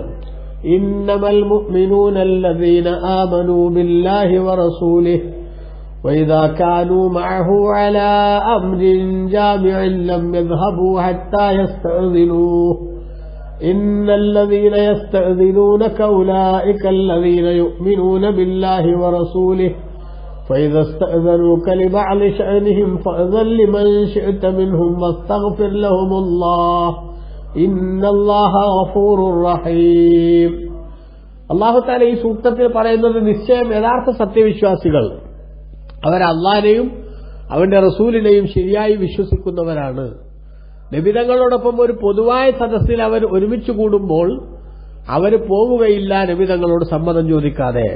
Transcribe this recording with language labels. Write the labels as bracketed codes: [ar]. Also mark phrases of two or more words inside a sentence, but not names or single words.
[ar] إنما المؤمنون الذين آمنوا بالله ورسوله وإذا كانوا معه على أمر جامع لم يذهبوا حتى يستأذنوه إن الذين يستأذنونك أولئك الذين يؤمنون بالله ورسوله فإذا استأذنوك لبعض شأنهم فأذن لمن شئت منهم واستغفر لهم الله إن الله غفور رحيم. [ml] അല്ലാഹു തആല ഈ സൂക്തത്തിൽ പറയുന്നത് നിശ്ചയം യഥാർത്ഥ സത്യവിശ്വാസികൾ അവർ അല്ലാഹുവിനെയും അവന്റെ റസൂലിനെയും ശരിയായി വിശ്വസിക്കുന്നവരാണ്. നബിതങ്ങളോടൊപ്പം ഒരു പൊതുവായ സദസ്സിൽ അവർ ഒരുമിച്ച് കൂടുമ്പോൾ അവർ പോകുകയില്ല നബിതങ്ങളോട് സമ്മതം ചോദിക്കാതെ.